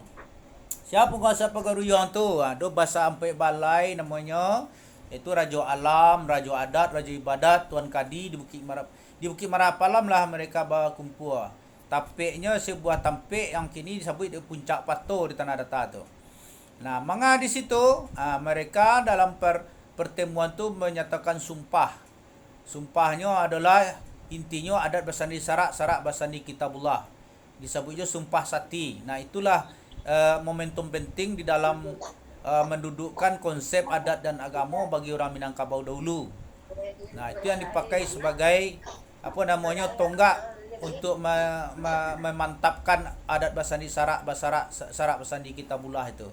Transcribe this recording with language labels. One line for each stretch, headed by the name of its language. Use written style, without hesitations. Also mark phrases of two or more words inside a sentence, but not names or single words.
Indonesian: Siapa penguasa Pagaruyung tu? Ada bahasa Ampe Balai namanya, itu Raja Alam, Raja Adat, Raja Ibadat, Tuan Kadi di Bukit Marapalam lah mereka berkumpul. Tampiknya sebuah tampik yang kini disebut di Puncak Pato di Tanah Datar tu. Nah, manga di situ mereka dalam pertemuan tu menyatakan sumpah. Sumpahnya adalah intinya adat bersandi sarak, sarak bersandi kitabullah. Disebutnya sumpah sati. Nah, itulah momentum penting di dalam mendudukkan konsep adat dan agama bagi orang Minangkabau dahulu. Nah, itu yang dipakai sebagai tonggak untuk memantapkan adat bersandi sarak, sarak bersandi kitabullah itu.